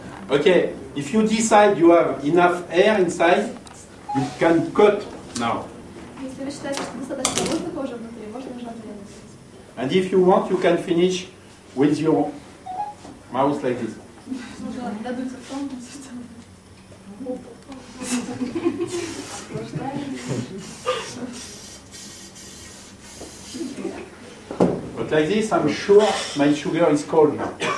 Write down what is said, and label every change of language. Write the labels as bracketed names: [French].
[English] Okay, if you decide you have enough air inside, you can cut now. [Russian] Если вы считаете, что достаточно воздуха уже внутри, можно нажать на [English] And if you want, you can finish with your mouth like this. [Russian] Можно додуть ртом, что [English] But like this, I'm sure my sugar is cold now.